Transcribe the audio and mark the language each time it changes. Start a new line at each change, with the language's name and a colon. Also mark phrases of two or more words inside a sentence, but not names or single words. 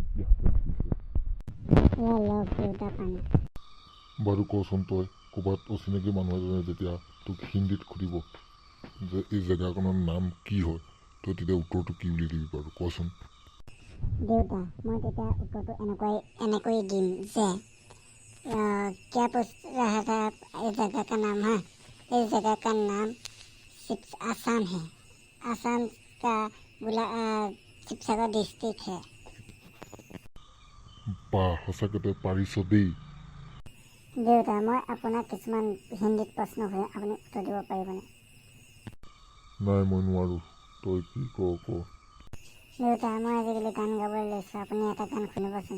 Assamese: দেউতা পানী। বাৰু কচোন, তই ক'ৰবাত অচিনাকি মানুহ এজনে যেতিয়া তোক হিন্দীত সুধিব যে এই জেগাখনৰ নাম কি হয়, তই তেতিয়া উত্তৰটো কি বুলি দিবি বাৰু কচোন? দেউতা, মই তেতিয়া উত্তৰটো এনেকৈ দিম যে
Hindi: क्या पूछ रहा था इस जगह का नाम है? इस जगह का नाम आसाम है। आसाम का शिवसागर डिस्ट्रिक्ट है।
Assamese: বাহ, সঁচাকৈ তই পাৰিছ দেই। দেউতা, মই আপোনাক কিছুমান হিন্দীত প্ৰশ্ন কৰিম, আপুনি উত্তৰ দিব পাৰিবনে? নাই, মই নোৱাৰোঁ। তই কি ক? দেউতা, মই আজিকালি গান গাবলৈ লৈছোঁ, আপুনি এটা গান শুনিবচোন।